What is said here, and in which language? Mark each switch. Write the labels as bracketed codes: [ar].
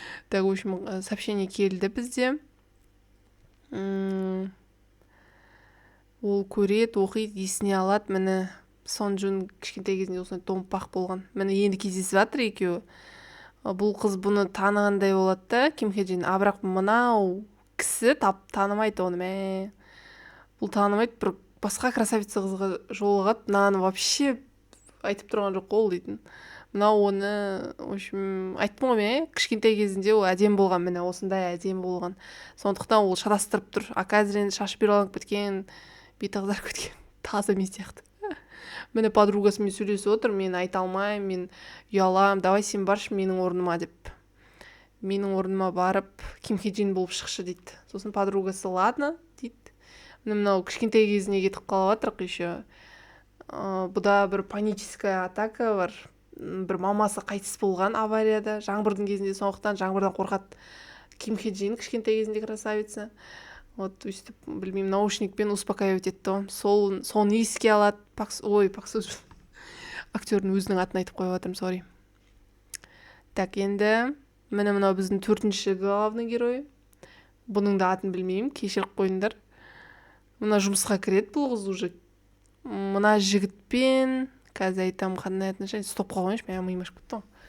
[ru] Так, в общем, сообщение [kk] келді бізде. Ол көреді, оқиды, есіне алады. Міне Сонжун кішкентай кезінде осындай томпақ болған. Міне енді кездесіп жатыр екеуі. Бұл қыз бұны танығандай болады да, Ким Хе Джин. Бірақ мынау кісі танымайды оны. Бұл танымайды, бір басқа красавица қызға жолығады. Мынаны вообще айтып тұрған жоқ ол дейтін. Мынау оны, [ru] в общем, [kk] айттым ғой кішкентай кезінде ол әдем болған, міне осындай әдем болған. Сондықтан ол шатастырып тұр. Қазір шашы берланып кеткен, беті қызарып кеткен. Таза мен сияқты. Міне подругасымен сөйлесіп отыр, мен айта алмаймын, мен ұялам, давай сен баршы менің орныма деп. Менің орныма барып, Ким Хе Джин болып шықшы дейді. Сосын подругасы ладно дейді. Мынау кішкентай кезіне кетіп қалып жатырық еще. Бұда бір [ru] паническая атака [kk] бар. Бір мамасы қайтыс болған аварияда, жаңбырдың кезінде, сондықтан жаңбырдан қорқады. Ким Хе Джин кішкентай кезінде красавица. Вот өйстіп, білмеймін, наушникпен успокаивать етті ғой. Соны еске алады. Пак Су Жун. Актердің өзінің атын айтып қойып жатырмын, сори. Так, енді мынау біздің 4-ші [ru] главный герой. [kk] Бұның да атын білмеймін, кешіріп қойыңдар. Мына жұмысқа кіреді бұл қыз уже. Мына жігітпен қазір айтам қандай отношения, стоп қойғаншы, мен миым ашып кетті ғой.